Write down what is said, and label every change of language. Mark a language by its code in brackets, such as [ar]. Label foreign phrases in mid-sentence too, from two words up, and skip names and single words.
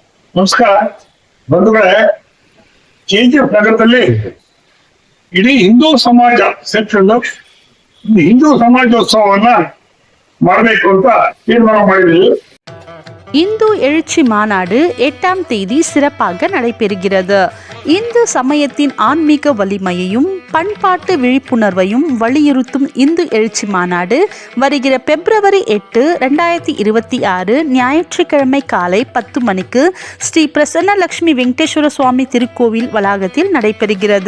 [kn] ನಮಸ್ಕಾರ ಬಂಧುಗಳೇ. ಕೆಜಿಎಫ್ ನಗರದಲ್ಲಿ ಇಡೀ ಹಿಂದೂ ಸಮಾಜ ಸೇರ್ಕೊಂಡು ಹಿಂದೂ ಸಮಾಜೋತ್ಸವವನ್ನ ಮಾಡಬೇಕು ಅಂತ ತೀರ್ಮಾನ ಮಾಡಿದ್ವಿ. [ta] இந்து எழுச்சி மாநாடு 8ஆம் தேதி சிறப்பாக நடைபெறுகிறது. இந்து சமயத்தின் ஆன்மீக வலிமையையும் பண்பாட்டு விழிப்புணர்வையும் வலியுறுத்தும் இந்து எழுச்சி மாநாடு வருகிற பிப்ரவரி 8, 2026 ஞாயிற்றுக்கிழமை காலை 10 மணிக்கு ஸ்ரீ பிரசன்ன லட்சுமி வெங்கடேஸ்வர சுவாமி திருக்கோவில் வளாகத்தில் நடைபெறுகிறது.